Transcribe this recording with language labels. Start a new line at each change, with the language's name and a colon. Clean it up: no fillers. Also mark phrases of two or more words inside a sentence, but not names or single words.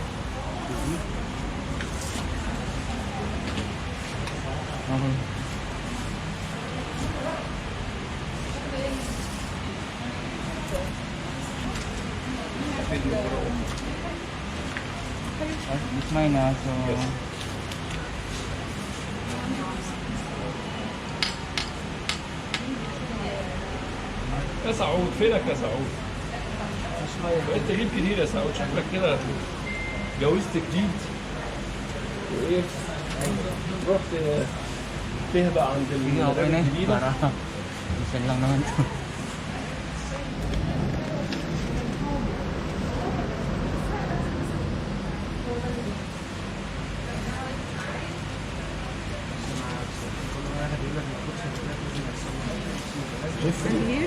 English: Okay. It's mine now, so
Arabic: يا سعود فينك يا سعود؟ بقيت تجيب كتير يا سعود، شكلك كده جوزت جديد وايه رحت تهبق عند
Filipino: sige, okay na
Arabic: الجديدة.
Filipino: para isang lang naman to.
English: Here?